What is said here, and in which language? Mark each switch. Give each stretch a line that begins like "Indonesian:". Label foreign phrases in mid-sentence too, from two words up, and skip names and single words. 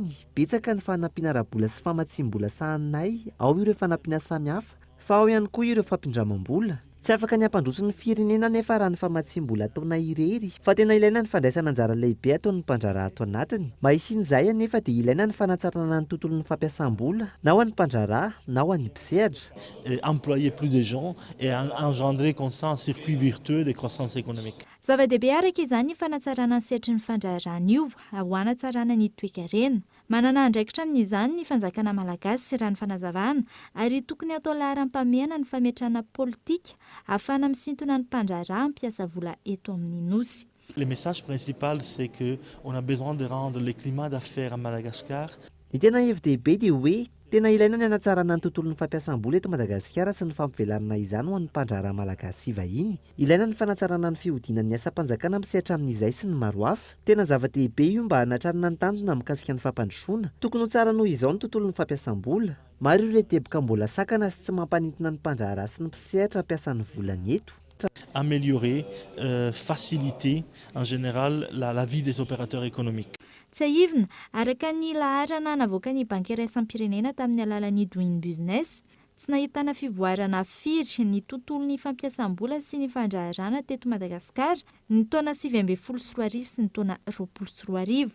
Malagasy: Betsaka ny fanampiana ara-bola sy famatsiam-bola sahanay, ao ireo fanampiana samihafa, fa ao ihany koa ireo fampindramam-bola. Tsy afaka ny ampandroso ny firenena nefa raha ny famatsiam-bola ataona irery, fa tena ilaina ny fandraisana anjara lehibe ataon'ny mpandraraha ato anatiny. Mahisin'izay anefa dia ilaina ny fanatsarana ny tontolon'ny fampiasam-bola, na ho an'ny mpandraraha, na ho an'ny mpisehatra.
French: Employer plus de gens et engendrer comme ça un circuit virtueux de croissance économique.
Malagasy: Zava-dehibe araka izany ny fanatsarana ny setry ny fandraharana io ho hanatsarana ny toe-karena. Manana andraikitra amin'izany ny fanjakana malagasy sy raha ny fanazavana ary tokony atao laharam-pameana ny fametrahana politika ahafahana misintona ny mpandraharaha mampiasa vola eto amin'ny nosy.
French: Le message principal, c'est qu'on a besoin de rendre le climat d'affaires à Madagascar.
Malagasy: Ny tena hevi-dehibe dia hoe tena ilaina ny hanatsarana ny tontolon'ny fampiasam-bola eto Madagasikara sy ny fampivelarana izany ho an'ny mpandraharaha malagasy sy vahiny. Ilaina ny fanatsarana ny fihodinan'ny asa-panjakana misehatra amin'izay sy ny maro hafa. Tena zava-dehibe io mba hanatrarana ny tanjona mikasika ny fampandrosoana. Tokony ho tsara noho izao ny tontolon'ny fampiasam-bola. Maro ireo teboka mbola sakana sy tsy mampanintona ny mpandraharaha sy ny mpisehatra hampiasan'ny volany eto.
French: Améliorer, faciliter en général la vie des opérateurs économiques.
Malagasy: Tsy aivina, araka ny laharana navoaka ny banky iraisam-pirenena tamin'ny alalan'ny Doing Business, tsy nahitana fivoarana firy ny tontolon'ny fampiasam-bola sy ny fandraharana teto Madagasikara ny taona 2024 sy ny taona 2024.